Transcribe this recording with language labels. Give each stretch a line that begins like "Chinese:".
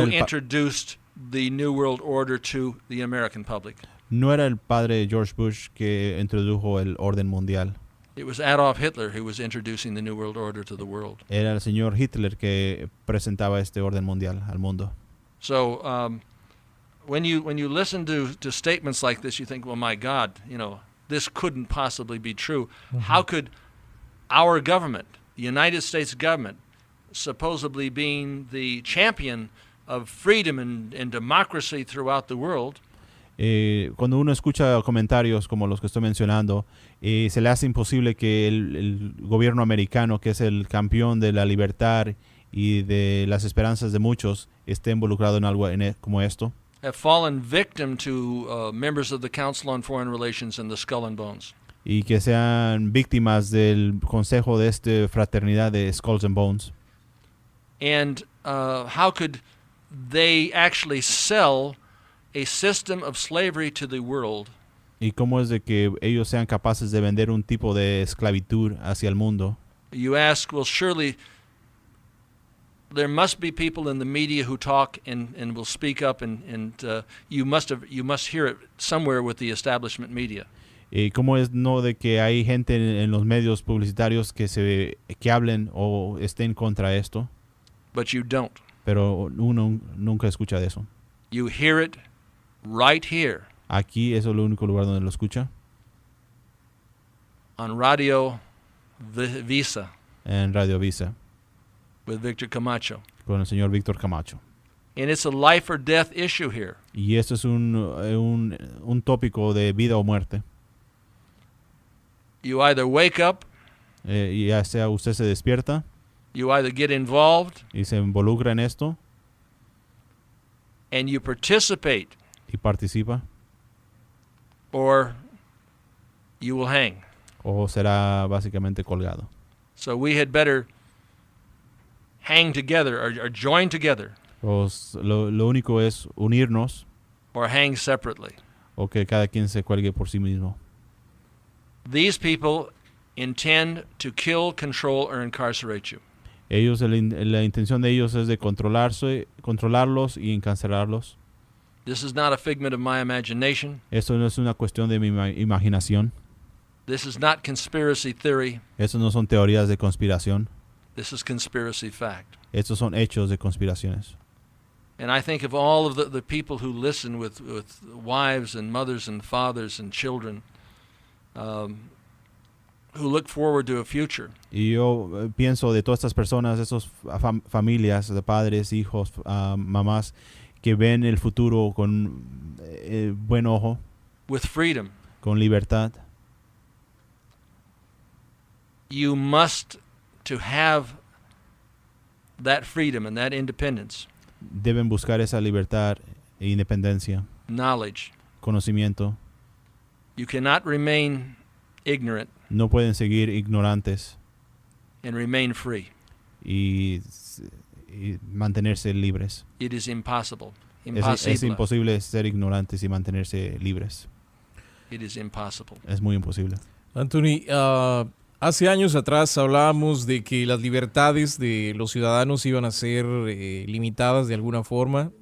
English: who introduced the New World Order to the American public.
Spanish: No era el padre de George Bush que introdujo el orden mundial.
English: It was Adolf Hitler who was introducing the New World Order to the world.
Spanish: Era el señor Hitler que presentaba este orden mundial al mundo.
English: So when you listen to statements like this, you think, well, my God, this couldn't possibly be true. Mm-hmm. How could our government the United States government supposedly being the champion of freedom and democracy throughout the world,
Spanish: cuando uno escucha comentarios como los que estoy mencionando, se le hace imposible que el gobierno americano, que es el campeón de la libertad y de las esperanzas de muchos, esté involucrado en algo como esto.
English: have fallen victim to members of the Council on Foreign Relations and the Skull and Bones.
Spanish: Y que sean víctimas del consejo de esta fraternidad de Skulls and Bones.
English: And how could they actually sell a system of slavery to the world
Spanish: Y cómo es de que ellos sean capaces de vender un tipo de esclavitud hacia el mundo.
English: You ask, well, surely there must be people in the media who talk and will speak up, and you must hear it somewhere with the establishment media.
Spanish: ¿Cómo es no de que hay gente en los medios publicitarios que hablen o estén contra esto?
English: But you don't.
Spanish: Pero uno nunca escucha de eso.
English: You hear it right here
Spanish: Aquí eso es el único lugar donde lo escucha.
English: on Radio Visa
Spanish: En Radio Visa,
English: with Victor Camacho.
Spanish: con el señor Víctor Camacho.
English: And it's a life or death issue here.
Spanish: Y esto es un tópico de vida o muerte.
English: You either wake up,
Spanish: Ya sea usted se despierta
English: you either get involved,
Spanish: y se involucra en esto
English: and you participate,
Spanish: y participa,
English: or you will hang.
Spanish: o será básicamente colgado.
English: So we had better hang together or join together
Spanish: Lo único es unirnos
English: or hang separately.
Spanish: o que cada quien se cuelgue por sí mismo.
English: These people intend to kill, control, or incarcerate you.
Spanish: Ellos, la intención de ellos es de controlarlos y encarcelarlos.
English: This is not a figment of my imagination.
Spanish: Esto no es una cuestión de mi imaginación.
English: This is not conspiracy theory.
Spanish: Esto no son teorías de conspiración.
English: This is conspiracy fact.
Spanish: Estos son hechos de conspiraciones.
English: And I think of all of the people who listen with wives and mothers and fathers and children who look forward to a future.
Spanish: Y yo pienso de todas estas personas, esas familias, de padres, hijos, mamás, que ven el futuro con buen ojo,
English: With freedom.
Spanish: con libertad.
English: You must, to have that freedom and that independence,
Spanish: Deben buscar esa libertad e independencia,
English: knowledge.
Spanish: conocimiento.
English: You cannot remain ignorant
Spanish: No pueden seguir ignorantes
English: and remain free.
Spanish: y mantenerse libres.
English: It is impossible.
Spanish: Es
English: Impossible.
Spanish: imposible ser ignorantes y mantenerse libres.
English: It is impossible.
Spanish: Es muy imposible. Anthony, hace años atrás hablábamos de que las libertades de los ciudadanos iban a ser limitadas de alguna forma.